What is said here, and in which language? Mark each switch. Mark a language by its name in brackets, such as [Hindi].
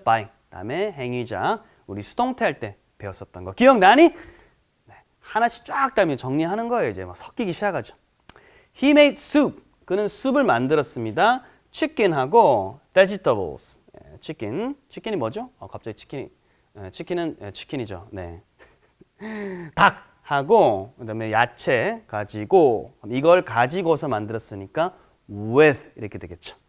[Korean] by 다음에 행위자 우리 수동태 할 때 배웠었던 거 기억나니? 네, 하나씩 쫙 따면 정리하는 거예요. 이제 막 섞이기 시작하죠. [English] He made soup. [Korean] 그는 숲을 만들었습니다. [English] chicken하고 vegetables. [Korean] 치킨이 뭐죠? 갑자기 치킨은 치킨이죠. 네. 닭하고 그다음에 야채 가지고 이걸 가지고서 만들었으니까 with 이렇게 되겠죠.